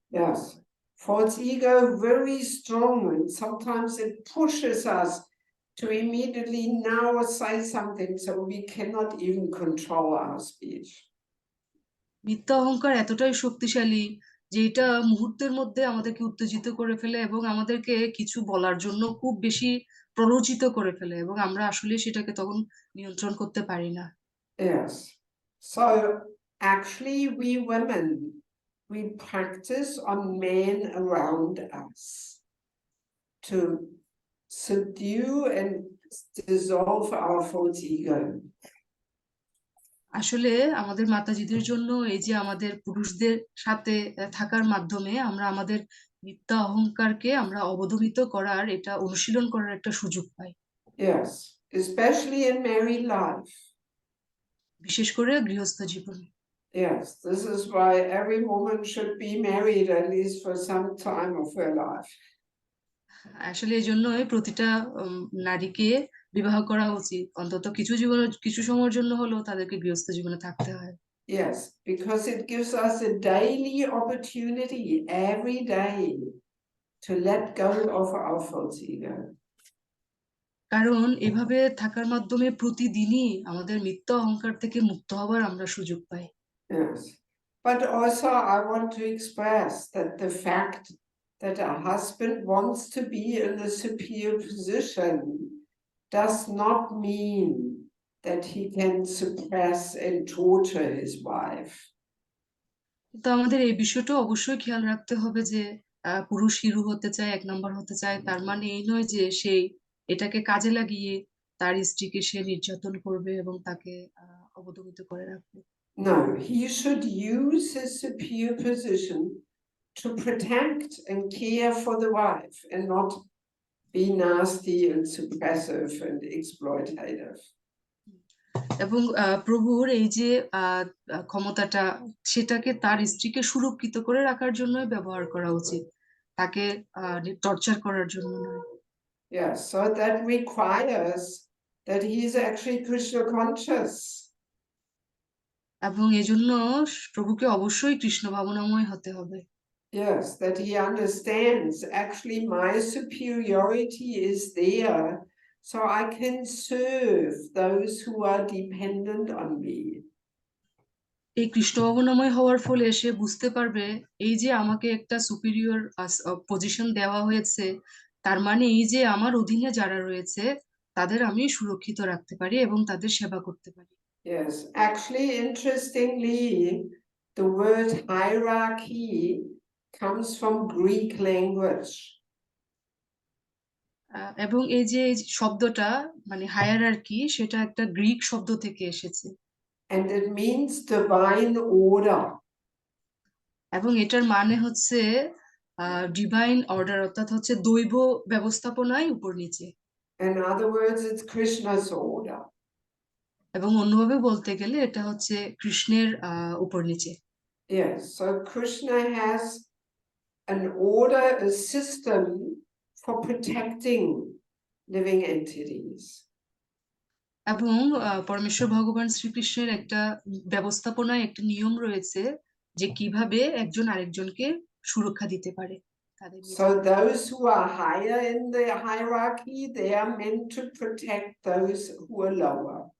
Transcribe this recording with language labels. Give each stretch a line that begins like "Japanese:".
English: Yes, false ego very strong, and sometimes it pushes us to immediately now say something so we cannot even control our speech.
Bangla: মিথ্যা অহংকার এতটাই শক্তিশালী যে এটা মুহূর্তের মধ্যে আমাদেরকে উত্তেজিত করে ফেলে এবং আমাদেরকে কিছু বলার জন্য খুব বেশি প্ররোচিত করে ফেলে এবং আমরা আসলে সেটাকে তখন নিয়ন্ত্রণ করতে পারি না।
English: Yes, so actually we women, we practice on men around us to subdue and dissolve our false ego.
Bangla: আসলে আমাদের মাতাজিদের জন্য এই যে আমাদের পুরুষদের সাথে থাকার মাধ্যমে আমরা আমাদের মিথ্যা অহংকারকে আমরা অবদমিত করার, এটা অনুশীলন করার একটা সুযোগ পাই।
English: Yes, especially in married life.
Bangla: বিশেষ করে গৃহস্থ জীবনে।
English: Yes, this is why every woman should be married at least for some time of her life.
Bangla: আসলে এই জন্যই প্রতিটা নারীকে বিবাহ করা উচিত, অন্তত কিছু সময়ের জন্য হলেও তাদেরকে গৃহস্থ জীবনে থাকতে হয়।
English: Yes, because it gives us a daily opportunity every day to let go of our false ego.
Bangla: কারণ এভাবে থাকার মাধ্যমে প্রতিদিনই আমাদের মিথ্যা অহংকার থেকে মুক্ত হবার আমরা সুযোগ পাই।
English: Yes, but also I want to express that the fact that a husband wants to be in a superior position does not mean that he can suppress and torture his wife.
Bangla: তো আমাদের এই বিষয়টা অবশ্যই খেয়াল রাখতে হবে যে পুরুষ হিরো হতে চায়, 1 নম্বর হতে চায়, তার মানে এই নয় যে সেই এটাকে কাজে লাগিয়ে তার স্ত্রীকে সে নির্যাতন করবে এবং তাকে অবদমিত করে রাখবে।
English: No, he should use his superior position to protect and care for the wife and not be nasty and suppressive and exploitative.
Bangla: এবং প্রভুর এই যে ক্ষমতাটা, সেটাকে তার স্ত্রীকে সুরক্ষিত করে রাখার জন্যই ব্যবহার করা উচিত, তাকে টর্চার করার জন্য নয়।
English: Yes, so that requires that he is actually Krishna conscious.
Bangla: এবং এজন্য প্রভুকে অবশ্যই কৃষ্ণ ভাবনাময় হতে হবে।
English: Yes, that he understands actually my superiority is there, so I can serve those who are dependent on me.
Bangla: এই কৃষ্ণ ভাবনাময় হওয়ার ফলে সে বুঝতে পারবে এই যে আমাকে একটা
English: superior position
Bangla: দেওয়া হয়েছে, তার মানে এই যে আমার অধীনে যারা রয়েছে তাদের আমি সুরক্ষিত রাখতে পারি এবং তাদের সেবা করতে পারি।
English: Yes, actually, interestingly, the word hierarchy comes from Greek language.
Bangla: এবং এই যে শব্দটা মানে হায়ারার্কি, সেটা একটা গ্রিক শব্দ থেকে এসেছে
English: And it means divine order.
Bangla: এবং এটার মানে হচ্ছে
English: divine order,
Bangla: অর্থাৎ হচ্ছে দৈব ব্যবস্থাপনায় উপর নিচে।
English: In other words, it's Krishna's order.
Bangla: এবং অন্যভাবে বলতে গেলে এটা হচ্ছে কৃষ্ণের উপর নিচে।
English: Yes, so Krishna has an order, a system for protecting living entities.
Bangla: এবং পরমেশ্বর ভগবান শ্রীকৃষ্ণের একটা ব্যবস্থাপনায় একটা নিয়ম রয়েছে যে কিভাবে একজন আরেকজনকে সুরক্ষা দিতে পারে।
English: So those who are higher in the hierarchy, they are meant to protect those who are lower.